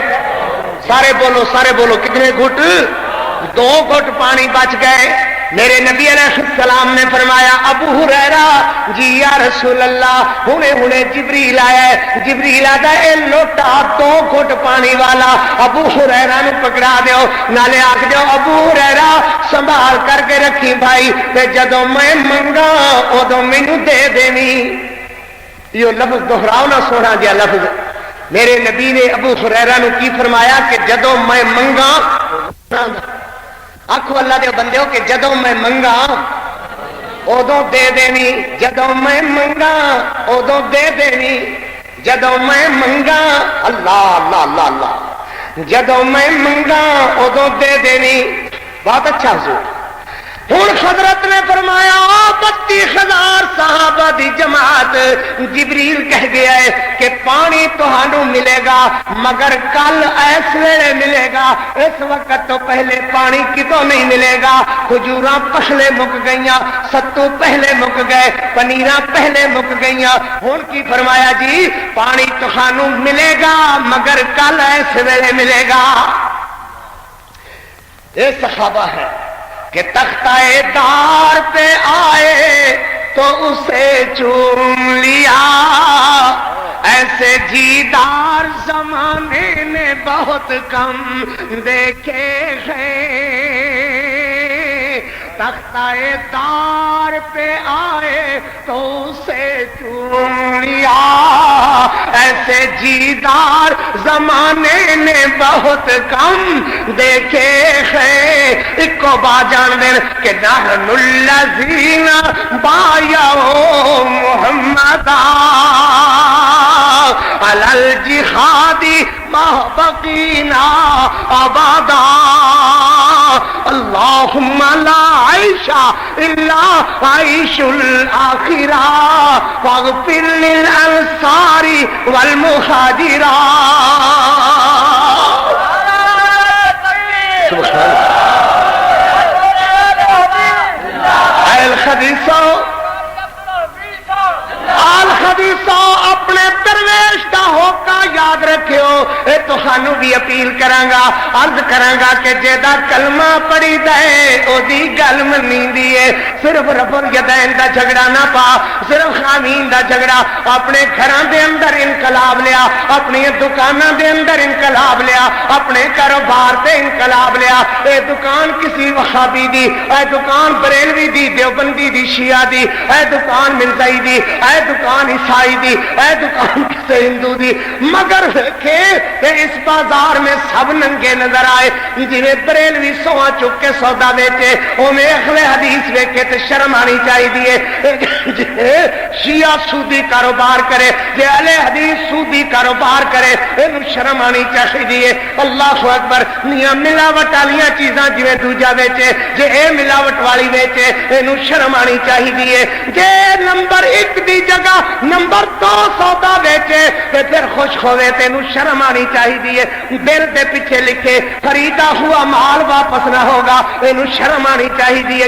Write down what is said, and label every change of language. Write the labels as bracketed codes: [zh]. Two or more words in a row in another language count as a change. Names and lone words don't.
[pa] سارے بولو کتنے گھٹ؟ 2 گھٹ پانی بچ گئے۔ میرے نبی علیہ السلام نے فرمایا ابو ہریرہ جی [ar] یا رسول اللہ [pa] ہنے جبریل آیا ہے، جبریل آتا ہے لوٹا 2 گھٹ پانی والا ابو ہریرہ نو پکڑا دیو، نالے آکھ دیو ابو ہریرہ سنبھال کر کے رکھی بھائی، تے جدوں میں منگا ادوں مینوں دے دینی۔ [ur] یہ لفظ دہراؤ نہ، سونا جہا لفظ۔ [pa] میرے نبی نے ابو ہریرہ نو کی فرمایا کہ جدوں میں منگا، آخو اللہ دے بندیو کہ جدوں میں منگا ادوں دے دینی، جدوں میں منگا ادوں دے دینی، جدوں میں منگا اللہ اللہ اللہ اللہ، جدوں میں منگا ادوں دے دینی۔ [ur] بہت اچھا حضور۔ [pa] ہوں حضرت نے فرمایا 32,000 صحابہ دی جماعت، جبریل کہہ گیا ہے کہ پانی تہانوں ملے گا مگر کل ایس ویلے ملے گا، اس وقت تو پہلے پانی کتوں نہیں ملے گا۔ کھجوراں پہلے مک گئیاں، ستو پہلے مک گئے، پنیراں پہلے مک گئیاں۔ ہن کی فرمایا جی پانی تہانوں ملے گا مگر کل ایس ویلے ملے گا۔ [ur] یہ صحابہ ہے کہ تختہ دار پہ آئے تو اسے چوم لیا، ایسے جیدار زمانے نے بہت کم دیکھے ہیں۔ تختہ دار پہ آئے تو اسے چوم لیا، ایسے جیدار زمانے نے بہت کم دیکھے ہیں۔ ایک کو با جان دین کہ [ar] نحن الذین بایعوا محمدا علی الجہاد ما بقینا ابدا، اللہم لا عیش الا عیش الاخرہ فاغفر للانصار والمہاجرین۔ [pa] سبحان خبیثو آل خبیثو اپنے درویش دا ہوکا یاد رکھیو. اے تہانوں بھی اپیل کرانگا عرض کرانگا کہ جیدا کلمہ پڑھی دے او دی گل منی دیے. صرف [ar] رفع الیدین [pa] دا جھگڑا نہ پا, صرف خامین دا جھگڑا. اپنے گھراں دے اندر انقلاب لیا, اپنی دکاناں دے اندر انقلاب لیا, اپنے کاروبار تے انقلاب لیا. اے دکان کسی وہابی دی, اے دکان بریلوی دی, دیوبندی دی, شیعہ دی, اے دکان مرزائی دی, اے دکان عیسائی دی, اے دکان کسی ہندو دی. [ur] مگر دیکھے کہ اس بازار میں سب ننگے نظر آئے. [pa] جنہیں بریلوی سوا چک کے سودا بیچے اویں اہل حدیث ویکھے تے شرم آنی چاہیے. شیعہ سودی کاروبار کرے, جے اہل حدیث سودی کاروبار کرے اینو شرم آنی چاہیے. [ar] اللہ اکبر. [pa] میاں ملاوٹ والیاں چیزاں جویں دوجا بیچے, جے اے ملاوٹ والی بیچے اینو شرم آنی چاہیے. جے نمبر 1 دی جگہ نمبر 2 سودا بیچے تے پھر خوش ہوئے تینوں شرم آنی چاہیے. دل دے پیچھے لکھے خریدا ہوا مال واپس نہ ہوگا, اینوں شرم آنی چاہیے.